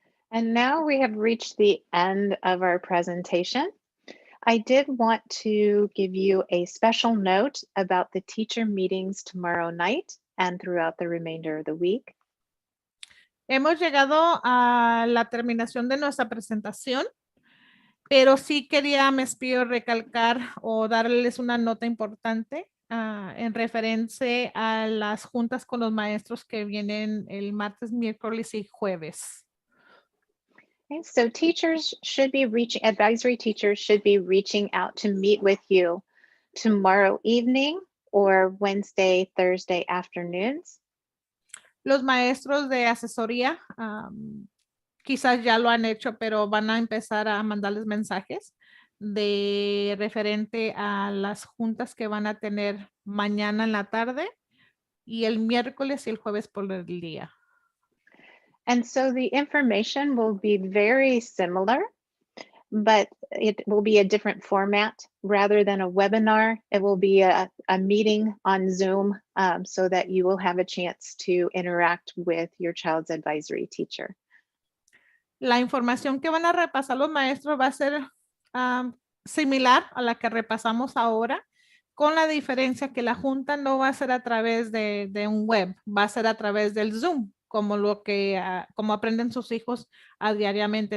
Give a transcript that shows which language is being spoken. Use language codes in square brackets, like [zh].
[en] And now we have reached the end of our presentation. I did want to give you a special note about the teacher meetings tomorrow night and throughout the remainder of the week. [es] Hemos llegado a la terminación de nuestra presentación, pero sí quería, me pido recalcar o darles una nota importante en referencia a las juntas con los maestros que vienen el martes, miércoles y jueves. [en] Okay, so teachers should be advisory teachers should be reaching out to meet with you tomorrow evening or Wednesday, Thursday afternoons. [es] Los maestros de asesoría quizás ya lo han hecho, pero van a empezar a mandarles mensajes de referente a las juntas que van a tener mañana en la tarde y el miércoles y el jueves por el día. [en] And so the information will be very similar, but it will be a different format. Rather than a webinar, it will be a meeting on Zoom so that you will have a chance to interact with your child's advisory teacher. [es] La información que van a repasar los maestros va a ser similar a la que repasamos ahora, con la diferencia que la junta no va a ser a través de un web, va a ser a través del Zoom, como como aprenden sus hijos diariamente.